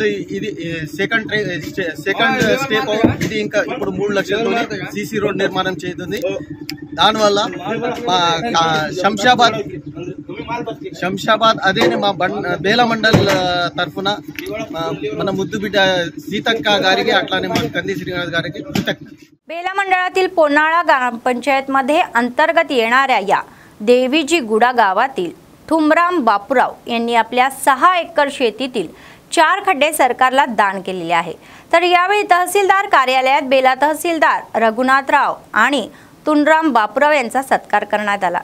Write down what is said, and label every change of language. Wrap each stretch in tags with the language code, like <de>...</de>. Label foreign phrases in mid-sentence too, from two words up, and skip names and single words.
<te>ఇది</te> <en>second step,</en> <te>ఇది ఇంకా ఇప్పుడు 3 లక్షలతో</te> <en>CC road</en> <te>నిర్మాణం చేస్తుంది। దానివల్ల మా శంషాబాద్ అదే మా బేలా మండల్ తరఫున మన ముద్దు బిడ్డ సీతక్క గారికి అట్లానే మా కంది శ్రీనివాस గారికి కృతజ్ఞత।</te> <mr>बेला मंडळातील पोनाळा ग्रामपंचायतमध्ये अंतर्गत येणाऱ्या या देवीजी गुडा गावातील ठुमराम बापूराव यांनी आपल्या 6 एकर शेतीतील 4 खड्डे सरकारला दान केलेले आहे। तर यावेळी तहसीलदार कार्यालयात बेला तहसीलदार रघुनाथराव आणि तुनराम बापूराव यांचा सत्कार करण्यात आला।</mr>